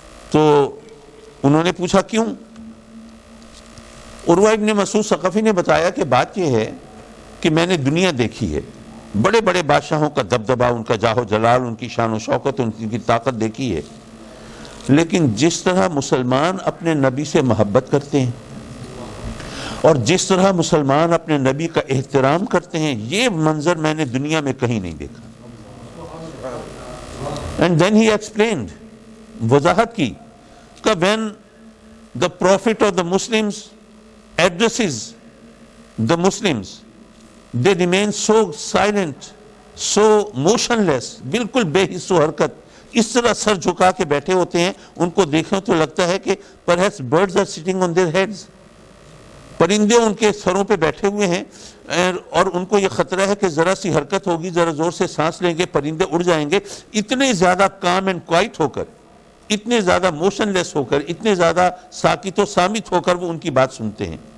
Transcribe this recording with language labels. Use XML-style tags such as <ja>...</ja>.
<ur>تو انہوں نے پوچھا کیوں؟ عروہ ابن مسعود ثقفی نے بتایا کہ بات یہ ہے کہ میں نے دنیا دیکھی ہے, بڑے بڑے بادشاہوں کا دبدبا, ان کا جاہ و جلال, ان کی شان و شوکت, ان کی طاقت دیکھی ہے, لیکن جس طرح مسلمان اپنے نبی سے محبت کرتے ہیں اور جس طرح مسلمان اپنے نبی کا احترام کرتے ہیں, یہ منظر میں نے دنیا میں کہیں نہیں دیکھا.</ur> <en>And then he explained,</en> <ur>وضاحت کی کہ</ur> <en>when the prophet of the Muslims addresses the Muslims, they remain so silent, so motionless,</en> <ur>بالکل بے حس و حرکت, اس طرح سر جھکا کے بیٹھے ہوتے ہیں. ان کو دیکھیں تو لگتا ہے کہ</ur> <en>perhaps birds are sitting on their heads,</en> <ur>پرندے ان کے سروں پہ بیٹھے ہوئے ہیں, اور ان کو یہ خطرہ ہے کہ ذرا سی حرکت ہوگی, ذرا زور سے سانس لیں گے, پرندے اڑ جائیں گے. اتنے زیادہ</ur> <en>کام and quiet</en> <ur>ہو کر, اتنے زیادہ موشن لیس ہو کر, اتنے زیادہ ساکت و صامت ہو کر وہ ان کی بات سنتے ہیں.</ur>